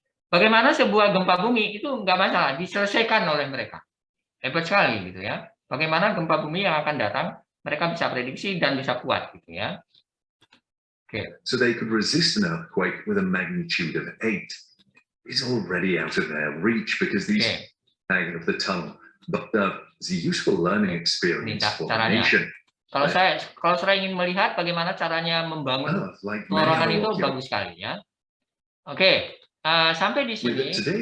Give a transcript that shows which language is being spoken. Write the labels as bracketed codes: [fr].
[id] Bagaimana sebuah gempa bumi itu nggak masalah, diselesaikan oleh mereka, hebat sekali gitu ya. Bagaimana gempa bumi yang akan datang mereka bisa prediksi dan bisa kuat gitu ya. [en] So they could resist an earthquake with a magnitude of 8. It's already out of their reach because these of the tunnel. But it's a useful learning experience for the nation. [id] Kalau saya ingin melihat bagaimana caranya membangun dorongan itu bagus sekali ya. Sampai di sini.